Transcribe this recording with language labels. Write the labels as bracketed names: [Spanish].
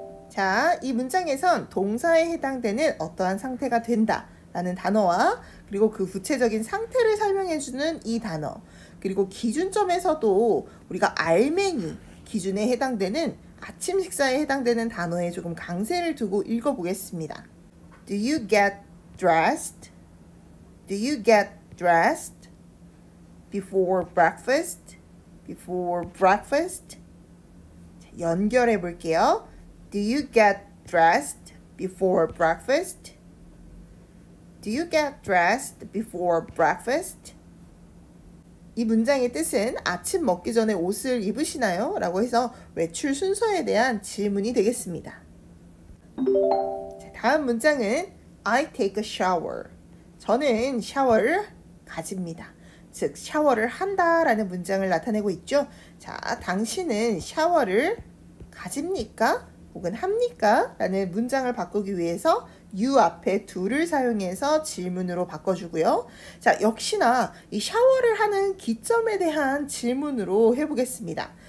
[Korean] 자, 이 문장에선 동사에 해당되는 어떠한 상태가 된다 라는 단어와 그리고 그 구체적인 상태를 설명해주는 이 단어, 그리고 기준점에서도 우리가 알맹이 기준에 해당되는 아침 식사에 해당되는 단어에 조금 강세를 두고 읽어보겠습니다. [English] Do you get dressed? Do you get dressed before breakfast? Before breakfast? [Korean] 연결해 볼게요. [English] Do you get dressed before breakfast? Do you get dressed before breakfast? [Korean] 이 문장의 뜻은 아침 먹기 전에 옷을 입으시나요? 라고 해서 외출 순서에 대한 질문이 되겠습니다. 다음 문장은 [English] I take a shower. [Korean] 저는 샤워를 가집니다. 즉 샤워를 한다 라는 문장을 나타내고 있죠. 자, 당신은 샤워를 가집니까? 혹은 합니까? 라는 문장을 바꾸기 위해서 you 앞에 do를 사용해서 질문으로 바꿔주고요. 자, 역시나 이 샤워를 하는 기점에 대한 질문으로 해보겠습니다.